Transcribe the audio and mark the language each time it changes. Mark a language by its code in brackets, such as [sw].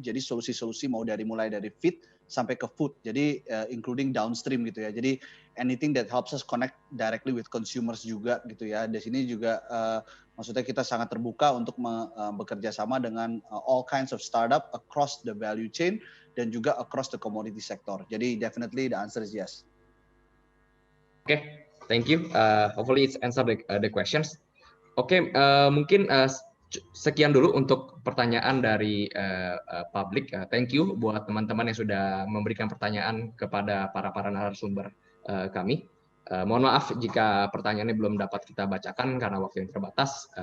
[id] Jadi solusi-solusi mulai dari feed sampai ke food. Jadi including downstream gitu ya. [en] Jadi anything that helps us connect directly with consumers juga gitu ya. [id] Di sini juga maksudnya kita sangat terbuka untuk bekerja sama dengan all kinds of startup across the value chain dan juga across the commodity sector. [en] Jadi definitely the answer is yes. Okay, thank you. Hopefully it's answer the questions. [id] Oke, mungkin sekian dulu untuk pertanyaan dari publik. Thank you buat teman-teman yang sudah memberikan pertanyaan kepada para narasumber kami. Mohon maaf jika pertanyaannya belum dapat kita bacakan karena waktu yang terbatas.